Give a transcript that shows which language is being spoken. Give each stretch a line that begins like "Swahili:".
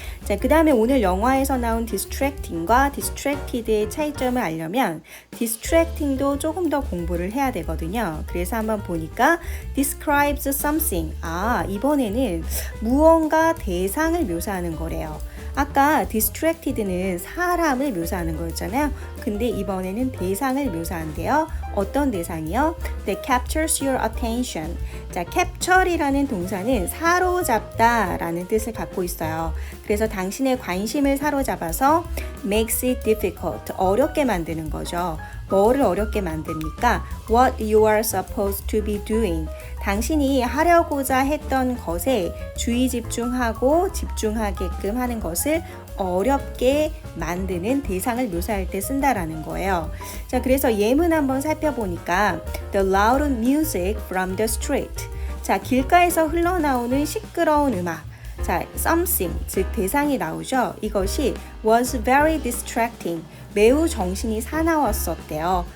Korean: 자, 그 다음에 오늘 영화에서 나온 distracting과 distracted의 차이점을 알려면 distracting도 조금 더 공부를 해야 되거든요. 그래서 한번 보니까
English: describes something.
Korean: 이번에는 무언가 대상을 묘사하는 거래요. 아까 distracted는 사람을 묘사하는 거였잖아요. 근데 이번에는 대상을 묘사한대요. 어떤 대상이요?
English: That captures your attention.
Korean: 자, capture이라는 동사는 사로잡다 라는 뜻을 갖고 있어요. 그래서 당신의 관심을 사로잡아서
English: makes it difficult,
Korean: 어렵게 만드는 거죠. 뭐를 어렵게 만듭니까?
English: What you are supposed to be doing.
Korean: 당신이 하려고자 했던 것에 주의 집중하고 집중하게끔 하는 것을 어렵게 만드는 대상을 묘사할 때 쓴다라는 거예요.
English: 자, 그래서 예문 한번 살펴보니까 The loud music from the street.
Korean: 자, 길가에서 흘러나오는 시끄러운 음악. 자, something, 즉 대상이 나오죠.
English: 이것이 was very distracting.
Korean: 매우 정신이 사나웠었대요.